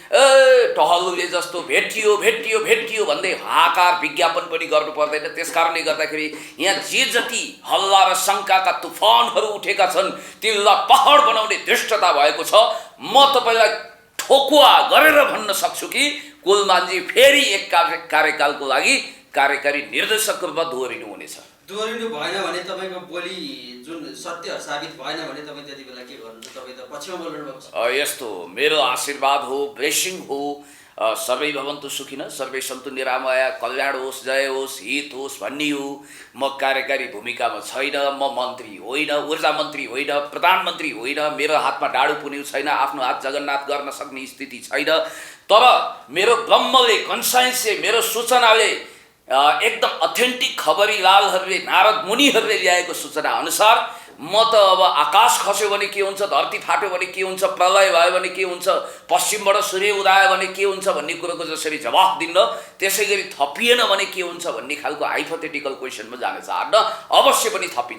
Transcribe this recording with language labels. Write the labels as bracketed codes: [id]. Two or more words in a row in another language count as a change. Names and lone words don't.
[ne] टहलुले जस्तो भेटियो भेटियो भेटियो भन्दै हाकार विज्ञापन पनि गर्नु पर्दैन त्यसकारणले गर्दाखेरि यहाँ जे जति हल्ला र शङ्काका तुफानहरू उठेका छन् तिनलाई पहाड बनाउने धृष्टता भएको छ म तपाईँलाई ठोकुवा गरेर भन्न सक्छु कि कुलमानजी फेरि एक कार्यकालको लागि कार्यकारी निर्देशकको रूपमा दोहोरिनु हुनेछ दोहोरिनु भएन भने तपाईँको बोली जुन सत्य साबित भएन भने तपाईँ त्यति बेला के गर्नुहुन्छ तपाईँ त पछिमा बोल्नु भएको छ यस्तो मेरो आशीर्वाद हो ब्लेसिङ हो [sa] सर्वै भवन्तु सुखिन सर्वै सन्तु निरामया [ne] कल्याण होस् जय होस् हित होस् भन्ने हो म कार्यकारी भूमिकामा छैन म मन्त्री होइन ऊर्जा मन्त्री होइन प्रधानमन्त्री होइन मेरो हातमा डाडु पुन्यु छैन आफ्नो हात जगन्नाथ गर्न सक्ने स्थिति छैन तर मेरो ब्रह्मले कन्साइन्सले मेरो सूचनाले एकदम अथेन्टिक खबरीलालहरूले नारद मुनिहरूले ल्याएको सूचना अनुसार म त अब आकाश खस्यो भने के हुन्छ धरती फाट्यो भने के हुन्छ प्रलय भयो भने के हुन्छ पश्चिमबाट सूर्य उदायो भने के हुन्छ भन्ने कुरोको जसरी जवाफ दिन्न त्यसै गरी थपिएन भने के हुन्छ भन्ने खालको [en] hypothetical question [ne] जान चाहन्न अवश्य पनि थपिन्छ